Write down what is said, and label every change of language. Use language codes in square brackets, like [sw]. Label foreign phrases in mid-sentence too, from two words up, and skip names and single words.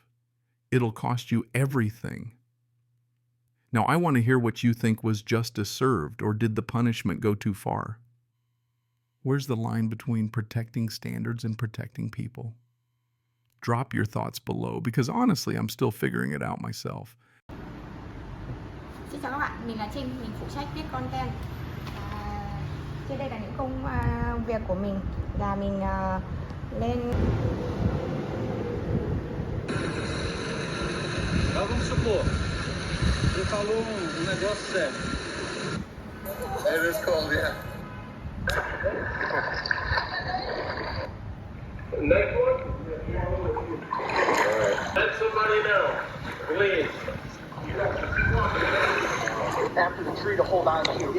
[en] It'll cost you everything. Now, I want to hear what you think was justice served, or did the punishment go too far? Where's the line between protecting standards and protecting people? Drop your thoughts below, because honestly, I'm still figuring it out myself. [vi] Xin chào các bạn, mình là Trinh, mình phụ trách viết content. Trên đây là những công việc của mình là mình lên. [pt] Vamos supor, você falou negócio sério. [en] It is cold, yeah. Next one? Alright. Let somebody know, please. After the tree to hold on to.